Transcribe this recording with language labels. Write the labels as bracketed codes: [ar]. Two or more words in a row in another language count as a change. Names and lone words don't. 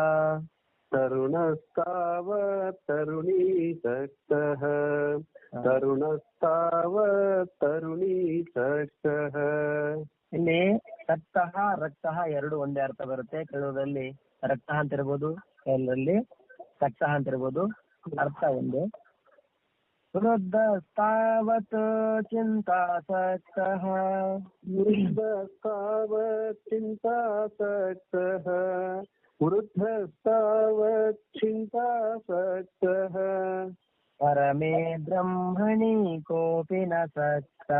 [sa] ತರುಣಸ್ತಾವತ್ ತರುಣೀಸಕ್ತಃ, ತರುಣಸ್ತಾವತ್ ತರುಣೀಸಕ್ತಃ. [kn] ಇಲ್ಲಿ ಸಕ್ತಃ ರಕ್ತಃ ಎರಡು ಒಂದೇ ಅರ್ಥ ಬರುತ್ತೆ. ಕೆಲವರಲ್ಲಿ ರಕ್ತಃ ಅಂತ ಇರ್ಬೋದು, ಕೆಲವರಲ್ಲಿ ಸಕ್ತಃ ಅಂತ ಇರ್ಬೋದು, ಅರ್ಥ ಒಂದು. [sa] वृद्धस्तावत् चिन्तासक्तः वृद्धस्तावत् चिन्तासक्तः वृद्धस्तावत् चिन्तासक्तः परमे ब्रह्मणि कोऽपि न सक्तः